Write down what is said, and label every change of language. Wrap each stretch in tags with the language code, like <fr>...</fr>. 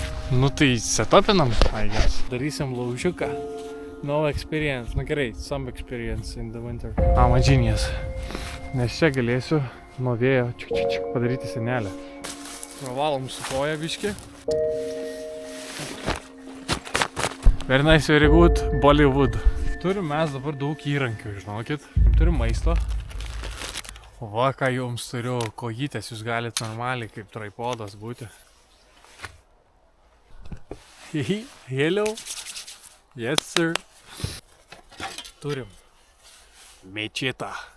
<lt>Nu tai setupinam,</lt> <en>I guess.</en> <lt>Darysim laužiuką.</lt> <en>No experience.</en> <lt>Nu gerai,</lt> <en>some experience in the winter. I'm a genius.</en> <lt>Nes čia galėsiu nuo vėjo padaryti senelę. Pravalom su koja biškį.</lt> <en>Very nice, very good, Bollywood.</en> <lt>Turim mes dabar daug įrankių, žinokit. Turim maisto. Va, ką jums turiu, kojytės, jūs galite normaliai kaip tripodas būti.</lt> <en>Hello. Yes, sir.</en> <lt>Turim mečetą.</lt>